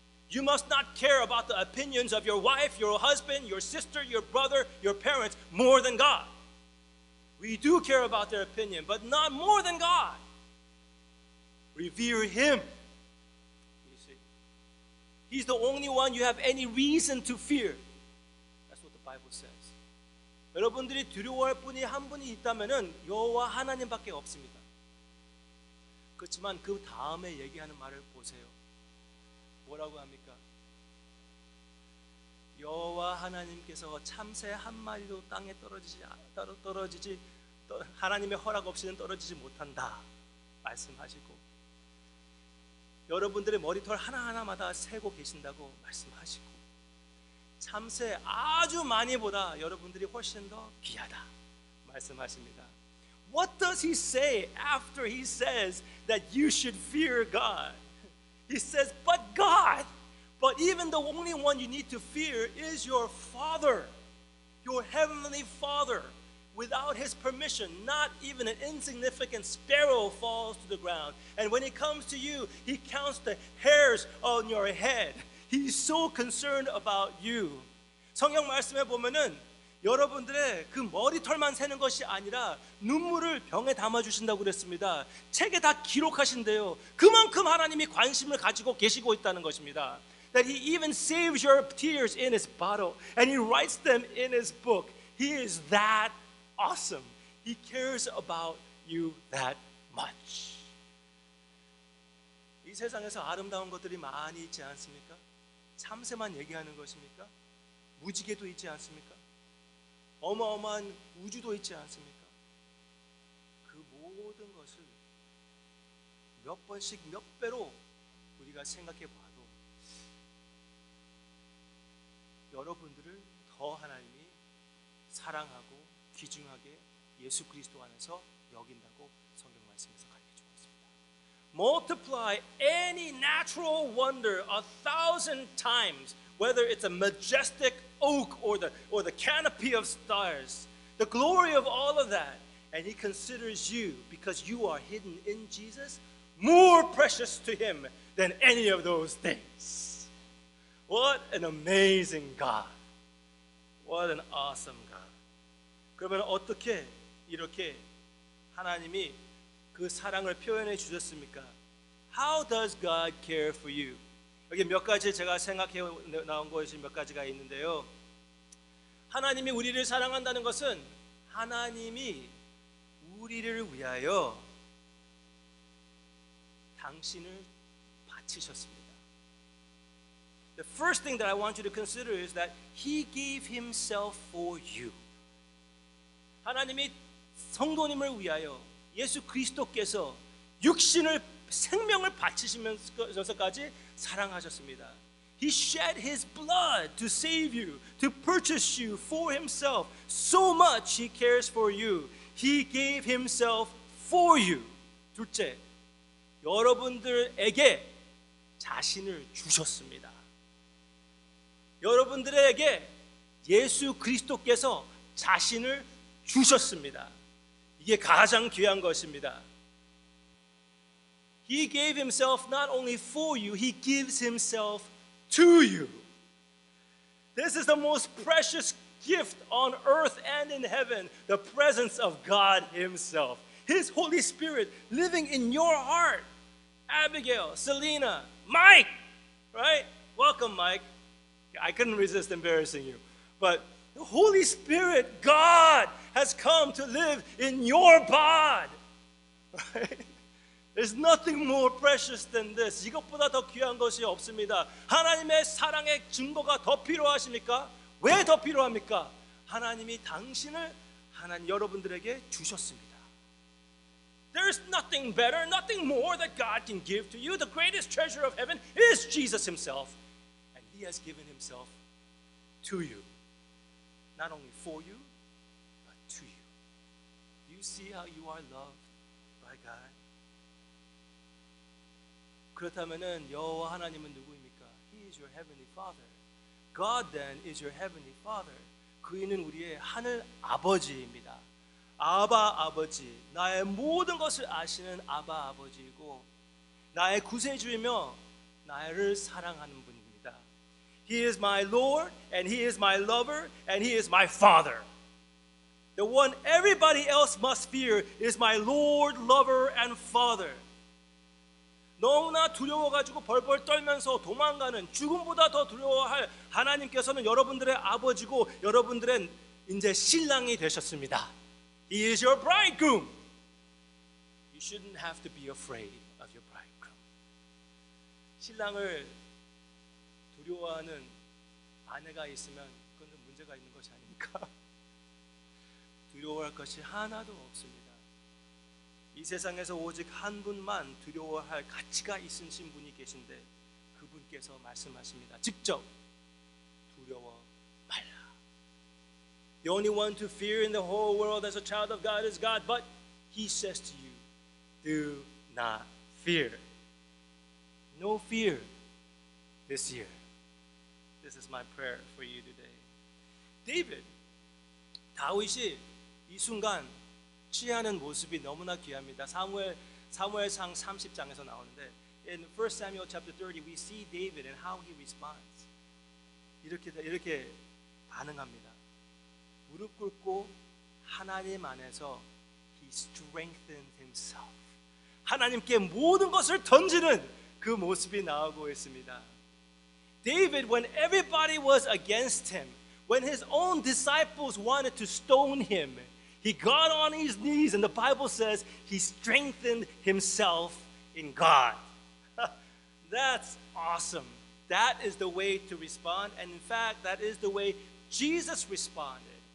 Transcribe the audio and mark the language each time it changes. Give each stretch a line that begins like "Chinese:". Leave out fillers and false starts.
English: You must not care about the opinions of your wife, your husband, your sister, your brother, your parents more than God. We do care about their opinion, but not more than God. Revere Him. You see, He's the only one you have any reason to fear. That's what the Bible says.
Korean: 여러분들이 두려워할 분이 한 분이 있다면은 여호와 하나님밖에 없습니다. 그렇지만 그 다음에 얘기하는 말을 보세요. 뭐라고 합니까? 여호와 하나님께서 참새 한 마리도 땅에 떨어지지 하나님의 허락 없이는 떨어지지 못한다 말씀하시고, 여러분들의 머리털 하나하나마다 세고 계신다고 말씀하시고, 참새 아주 많이보다 여러분들이 훨씬 더 귀하다 말씀하십니다.
English: What does he say after he says that you should fear God? He says, but God. But even the only one you need to fear is your Father, your heavenly Father. Without His permission, not even an insignificant sparrow falls to the ground. And when it comes to you, He counts the hairs on your head. He's so concerned about you.
Korean: 성경 말씀에 보면은 여러분들의 그 머리털만 세는 것이 아니라 눈물을 병에 담아주신다고 그랬습니다. 책에 다 기록하신대요. 그만큼 하나님이 관심을 가지고 계시고 있다는 것입니다.
English: That He even saves your tears in His bottle and He writes them in His book. He is that awesome. He cares about you that much.
Korean: 이 세상에서 아름다운 것들이 많이 있지 않습니까? 참새만 얘기하는 것입니까? 무지개도 있지 않습니까? 어마어마한 우주도 있지 않습니까? 그 모든 것을 몇 번씩 몇 배로 우리가 생각해 봐도 여러분들을 더 하나님이 사랑하고 귀중하게 예수 그리스도 안에서 여긴다고 성경 말씀에서 가르쳐 주고 있습니다.
English: Multiply any natural wonder 1,000 times, whether it's a majestic oak or the canopy of stars, the glory of all of that, and He considers you, because you are hidden in Jesus, more precious to Him than any of those things. What an amazing God. What an awesome God.
Korean: 그러면 어떻게 이렇게 하나님이 그 사랑을 표현해 주셨습니까?
English: How does God care for you?
Korean: 여기 몇 가지 제가 생각해 나온 것이 몇 가지가 있는데요. 하나님이 우리를 사랑한다는 것은 하나님이 우리를 위하여 당신을 바치셨습니다.
English: The first thing that I want you to consider is that He gave Himself for you.
Korean: 하나님이 성도님을 위하여 예수 그리스도께서 생명을 바치시면서까지 사랑하셨습니다.
English: He shed His blood to save you, to purchase you for Himself. So much He cares for you. He gave Himself for you.
Korean: 둘째, 여러분들에게 자신을 주셨습니다. 여러분들에게 예수 그리스도께서 자신을 주셨습니다. 이게 가장 귀한 것입니다.
English: He gave Himself not only for you, He gives Himself to you. This is the most precious gift on earth and in heaven, the presence of God Himself. His Holy Spirit living in your heart. Abigail, Selena, Mike, right? Welcome, Mike. I couldn't resist embarrassing you. But the Holy Spirit, God, has come to live in your bod. Right? There's nothing more precious than this.
Korean: 이것보다 더 귀한 것이 없습니다. 하나님의 사랑의 증거가 더 필요하십니까? 왜 더 필요합니까? 하나님이 당신을 하나님 여러분들에게 주셨습니다.
English: There's nothing better, nothing more that God can give to you. The greatest treasure of heaven is Jesus himself. And he has given himself to you. Not only for you, but to you. Do you see how you are loved by God?
Korean: 그렇다면은 여호와 하나님은 누구입니까?
English: He is your heavenly Father. God then is your heavenly Father.
Korean: 그이는 우리의 하늘 아버지입니다. 아바 아버지, 나의 모든 것을 아시는 아바 아버지이고 나의 구세주이며 나를 사랑하는 분입니다.
English: He is my Lord and He is my lover and He is my Father. The one everybody else must fear is my Lord, lover and Father.
Korean: 너무나 두려워가지고 벌벌 떨면서 도망가는 죽음보다 더 두려워할 하나님께서는 여러분들의 아버지고 여러분들의 이제 신랑이 되셨습니다.
English: He is your bridegroom. You shouldn't have to be afraid of your bridegroom.
Korean: 신랑을 두려워하는 아내가 있으면 그건 문제가 있는 것이 아닙니까? 두려워할 것이 하나도 없습니다. 이 세상에서 오직 한 분만 두려워할 가치가 있으신 분이 계신데 그분께서 말씀하십니다. 직접 두려워 말라.
English: The only one to fear in the whole world as a child of God is God, but He says to you, do not fear. No fear this year. This is my prayer for you today.
Korean: David, 다윗이 이 순간 취하는 모습이 너무나 귀합니다. 사무엘상 30장에서 나오는데
English: in 1 Samuel chapter 30 we see David and how he responds.
Korean: 이렇게 반응합니다. 무릎 꿇고 하나님 안에서
English: he strengthened himself.
Korean: 하나님께 모든 것을 던지는 그 모습이 나오고 있습니다.
English: David, when everybody was against him, when his own disciples wanted to stone him, he got on his knees, and the Bible says he strengthened himself in God. That's awesome. That is the way to respond, and in fact, that is the way Jesus responded.